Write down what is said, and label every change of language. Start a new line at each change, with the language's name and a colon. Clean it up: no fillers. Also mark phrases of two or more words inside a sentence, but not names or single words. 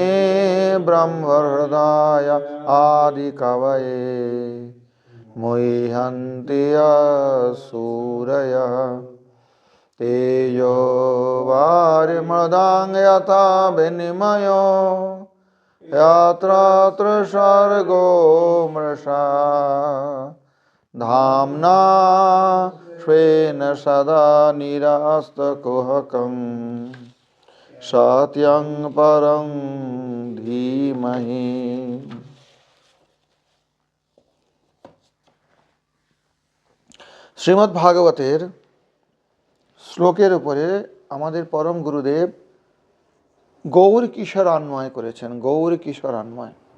Sanskrit: ब्रह्महृदाय आदिकवये मुह्यन्ति सूरयः तेजो वारिमृदां यथा विनिमयो यत्र त्रिसर्गो मृषा धाम्ना स्वेन सदा निरस्तकुहकम् सत्यं परं धीमहि।
Bangla: শ্রীমদ্ ভাগবতের শ্লোকের উপরে আমাদের পরম গুরুদেব গৌর কিশোর আন্বয় করেছেন। গৌর কিশোর আন্বয়।